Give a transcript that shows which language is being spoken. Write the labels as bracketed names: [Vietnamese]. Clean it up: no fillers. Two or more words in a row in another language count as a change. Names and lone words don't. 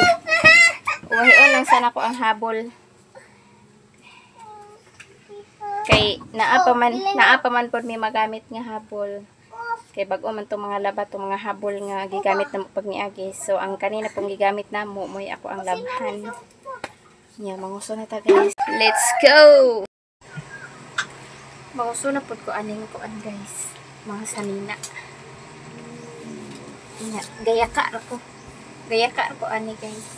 [Cebuano] Uwahion lang sana ko ang habol. Kay naa pa man pod may magamit nga habol. Kay bag-o man to mga laba to mga habol nga gigamit na pag niagi. So ang kanina pong gigamit namo moy ako ang labhan. Nya manguso na ta guys. [English] Let's go. [Cebuano] Manguso na pod ko aning kuan guys. Mga sanina. Nya gaya ka ko. Gaya ka ko ani guys.